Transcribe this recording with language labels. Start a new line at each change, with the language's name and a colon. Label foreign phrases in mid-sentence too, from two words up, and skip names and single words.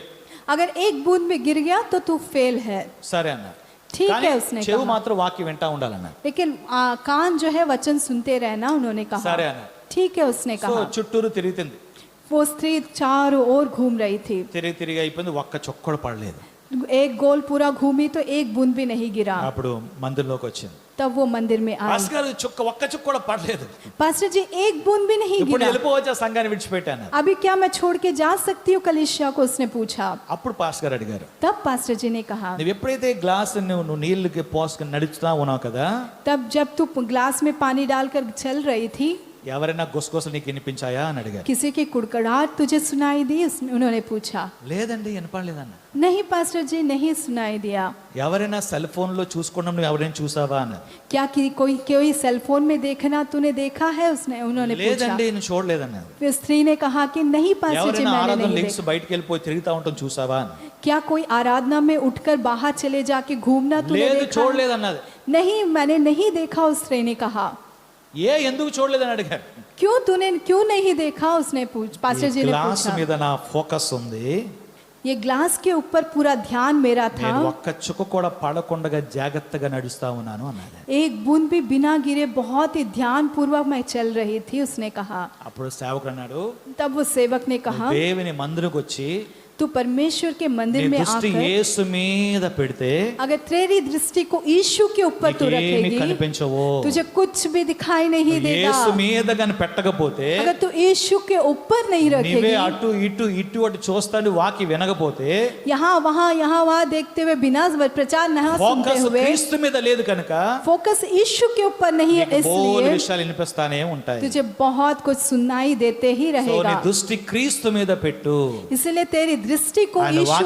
Hindi: अगर एक बूंद में गिर गया तो तू फेल है।
Telugu: సరే అన్నారు.
Hindi: ठीक
Telugu: కానీ
Hindi: है, उसने
Telugu: చెవు
Hindi: कहा।
Telugu: మాత్రం వాక్యం వింటా ఉండాలన్నారు.
Hindi: लेकिन कान जो है वचन सुनते रहना, उन्होंने कहा।
Telugu: సరే అన్నారు.
Hindi: ठीक है, उसने
Telugu: సో
Hindi: कहा।
Telugu: చుట్టూరు తిరుగుతుంది,
Hindi: वो स्त्री चारों ओर घूम रही थी,
Telugu: తిరిగి తిరిగి అయిపోయింది, ఒక్క చొక్క కూడా పడలేదు.
Hindi: एक गोल पूरा घूमी तो एक बूंद भी नहीं गिरा।
Telugu: అప్పుడు మందిరంలోకి వచ్చింది.
Hindi: तब वो मंदिर में आई।
Telugu: పాస్టర్ గారు ఒక్క చుక్క కూడా పడలేదు,
Hindi: पास्टर जी एक बूंद भी नहीं
Telugu: ఇప్పుడు
Hindi: गिरा,
Telugu: వెళ్ళిపోవచ్చా సంఘాన్ని విడిచిపెట్టాను.
Hindi: अभी क्या मैं छोड़ के जा सकती हूँ कलीसिया को, उसने पूछा।
Telugu: అప్పుడు పాస్టర్ గారు అడిగారు,
Hindi: तब पास्टर जी ने कहा,
Telugu: నువ్వు ఎప్పుడైతే గ్లాస్ నువ్వు నీళ్ళకి పోసుకుని నడుచుతా ఉన్నావు కదా,
Hindi: तब जब तू ग्लास में पानी डालकर चल रही थी,
Telugu: ఎవరైనా గుసగుసలు నీకు వినిపించాయా అని అడిగారు.
Hindi: किसी की कुड़कड़ाहट तुझे सुनाई दी, उन्होंने पूछा।
Telugu: లేదండి వినపడలేదన్న.
Hindi: नहीं पास्टर जी, नहीं सुनाई दिया।
Telugu: ఎవరైనా
English: cell phone
Telugu: లో చూసుకోవడం నువ్వు ఎవరైనా చూసావా అని.
Hindi: क्या कि कोई
English: cell phone
Hindi: में देखना तूने देखा है, उन्होंने पूछा।
Telugu: లేదండి నేను చూడలేదన్న.
Hindi: फिर स्त्री ने कहा कि नहीं पास्टर जी,
Telugu: ఎవరైనా
Hindi: मैंने
Telugu: ఆరాధన
Hindi: नहीं
Telugu: లింక్స్
Hindi: देखा।
Telugu: బయటికి వెళ్ళిపోయి తిరుగుతా ఉంటాం చూసావా అని.
Hindi: क्या कोई आराधना में उठकर बाहर चले जाके घूमना तूने
Telugu: లేదు
Hindi: देखा?
Telugu: చూడలేదన్నది.
Hindi: नहीं, मैंने नहीं देखा, उस स्त्री ने कहा।
Telugu: ఎందుకు చూడలేదని అడిగారు.
Hindi: क्यों नहीं देखा, उसने पास्टर जी ने
Telugu: గ్లాస్
Hindi: पूछा।
Telugu: మీద నా ఫోకస్ ఉంది,
Hindi: ये ग्लास के ऊपर पूरा ध्यान मेरा था,
Telugu: నేను ఒక్క చుక్క కూడా పడకుండా జాగ్రత్తగా నడుస్తా ఉన్నాను అన్నది.
Hindi: एक बूंद भी बिना गिरे बहुत ही ध्यान पूर्वक मैं चल रही थी, उसने कहा।
Telugu: అప్పుడు సేవకుడు అన్నాడు,
Hindi: तब वो सेवक ने कहा,
Telugu: దేవుని మందిరంకి వచ్చి
Hindi: तू परमेश्वर के मंदिर
Telugu: నీ
Hindi: में
Telugu: దృష్టి
Hindi: आकर
Telugu: యేసు మీద పెడితే
Hindi: अगर तेरी दृष्टि को यीशु के ऊपर तू
Telugu: నీకేమీ
Hindi: रखेगी,
Telugu: కనిపించవు.
Hindi: तुझे कुछ भी दिखाई नहीं देगा।
Telugu: యేసు మీద గాని పెట్టకపోతే,
Hindi: अगर तू यीशु के ऊपर नहीं
Telugu: నీవే
Hindi: रखेगी,
Telugu: అటు ఇటు ఇటు అటు చూస్తాను వాకి వినకపోతే,
Hindi: यहाँ वहाँ देखते हुए बिना प्रचार न सुनते
Telugu: ఫోకస్
Hindi: हुए,
Telugu: క్రీస్తు మీద లేదు కనుక
Hindi: फोकस यीशु के ऊपर नहीं है,
Telugu: నీకు బోలెడు
Hindi: इसलिए
Telugu: విషయాలు వినిపిస్తానే ఉంటాయి.
Hindi: तुझे बहुत कुछ सुनाई देते ही
Telugu: సో నీ
Hindi: रहेगा।
Telugu: దృష్టి క్రీస్తు మీద పెట్టు,
Hindi: इसलिए तेरी दृष्टि को
Telugu: ఆయన
Hindi: यीशु के